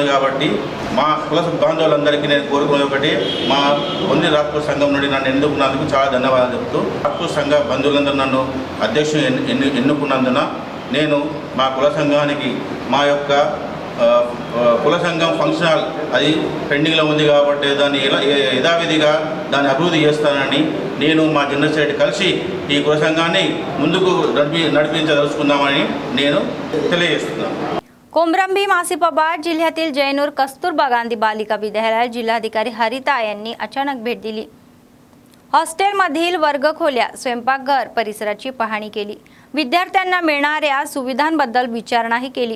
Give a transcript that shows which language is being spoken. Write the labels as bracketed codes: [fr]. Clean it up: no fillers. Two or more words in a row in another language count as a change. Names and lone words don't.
[te] కాబట్టి మా కుల బాంధవులందరికీ నేను కోరుకునేది ఒకటి, మా బొందిలి రాజ్పూత్ సంఘం నుండి నన్ను ఎన్నుకున్నందుకు చాలా ధన్యవాదాలు చెప్తూ రాజ్పూత్ సంఘ బంధువులందరూ నన్ను అధ్యక్షుడు ఎన్నుకున్నందున నేను మా కుల సంఘానికి మా యొక్క కుల సంఘం [en] function hall [te] అది పెండింగ్లో ఉంది కాబట్టి దాన్ని యథావిధిగా దాన్ని అభివృద్ధి చేస్తానని నేను మా [en] general secretary [te] కలిసి ఈ కుల సంఘాన్ని ముందుకు నడిపించదలుచుకుందామని నేను తెలియజేస్తున్నాను. [mr] कोमरंभी मासिफाबाद जिल्ह्यातील जैनूर कस्तुरबा गांधी बालिका विद्यालयात जिल्हाधिकारी हरिता यांनी अचानक भेट दिली. हॉस्टेलमधील वर्गखोल्या, स्वयंपाकघर परिसराची पाहणी केली. विद्यार्थ्यांना मिळणाऱ्या सुविधांबद्दल विचारणाही केली.